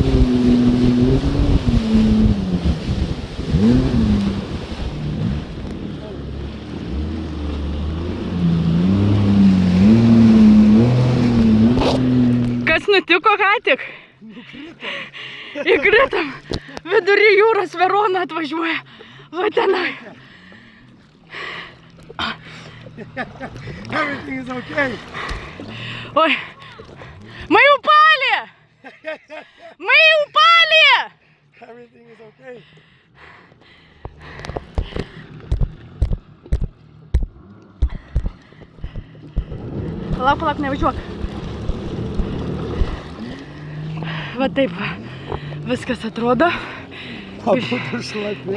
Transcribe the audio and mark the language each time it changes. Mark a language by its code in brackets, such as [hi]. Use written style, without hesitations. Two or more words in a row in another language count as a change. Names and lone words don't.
[lt] Kas nutiko ką tik? Įkritom. Vidury jūros Verona atvažiuoja. Va tenai. [en] Everything is okay. [ru] Oi. Мы упали! Мы упали! [en] Everything is okay. [lt] Palauk, nevažiuok. Va taip va. Viskas atrodo. Abudu šlapi.